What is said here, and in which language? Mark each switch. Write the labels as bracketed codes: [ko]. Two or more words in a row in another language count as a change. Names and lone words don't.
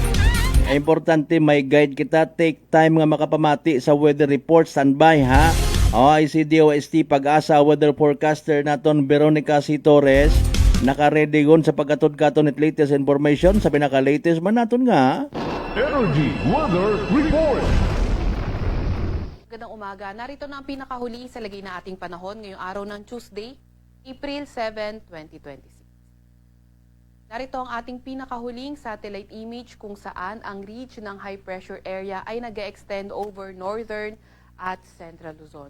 [hil] Ay importante may guide kita. [en] Take time [hil] nga makapamati sa [en] weather report. Standby ha. [hil] O ay si DOST Pag-asa weather forecaster naton Veronica C. Torres. Naka-ready gon sa pagkatod-katon at latest information sa pinaka-latest man naton nga. Energy Weather Report. [tl] Magandang umaga. Narito na ang pinakahuli sa lagay na ating panahon ngayong araw ng Tuesday, April 7, 2026. Narito ang ating pinakahuling satellite image kung saan ang reach ng [en] high pressure area [tl] ay nag-extend [en] over northern [tl] at central Luzon.